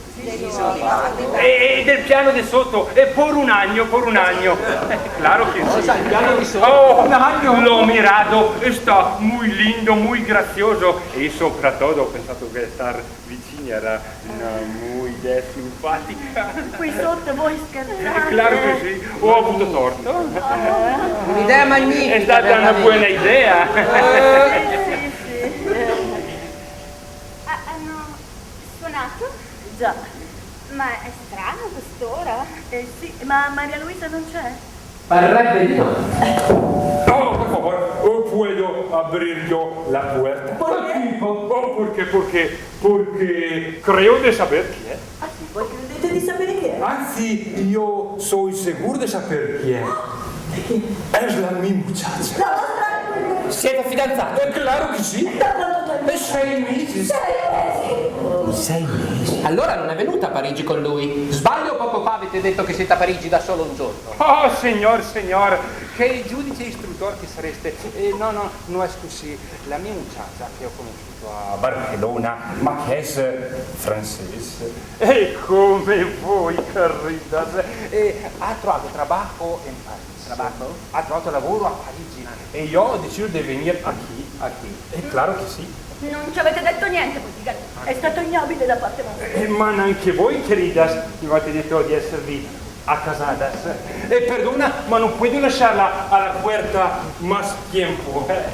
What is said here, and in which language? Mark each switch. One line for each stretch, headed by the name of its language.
Italian: E del piano di sotto, e
Spanish: por un año. Claro que sí.
Italian: Cosa, il piano di sotto?
Spanish: Oh, un año.
Italian: L'ho mirato, sta
Spanish: muy lindo, muy gracioso.
Italian: E soprattutto ho pensato che star vicini era muy simpatica. Qui sotto voi scherzate. Claro che sì, ho avuto torto. Un'idea magnifica. È stata una buona idea. Hanno suonato? Già. Ma è strano quest'ora. Sì, ma Maria Luisa non c'è? Parrebbe di no.
Spanish: Oh, por favor, puedo abrir yo la puerta. ¿Por qué? Porque creo de saber
Italian: chi è. Ah sì, voi credete di sapere chi è? Anzi, io
Spanish: soy seguro de saber
Italian: chi è.
Spanish: Es la mi muchacha.
Italian: Siete fidanzati? Claro che sì. E 6 mesi. 6 mesi? Allora non è venuta a Parigi con lui. Sbaglio, poco fa avete detto che siete a Parigi da solo un giorno. Oh, signor, che giudice istruttore che sareste. No, non è così. La mia muchacha che ho conosciuto a Barcellona, ma che è francese. E come voi, carritas. Ha trovato trabajo in Parigi.
Spanish: Trabajo?
Italian: Ha trovato lavoro a Parigi. E io ho deciso di venire qui. A chi? Claro che sì. Non ci avete detto niente, bottega. È stato ignobile da parte vostra. Ma neanche voi, queridas, mi avete detto di esservi accasadas. Perdona, ma non puedo lasciarla alla puerta
Spanish: más tiempo.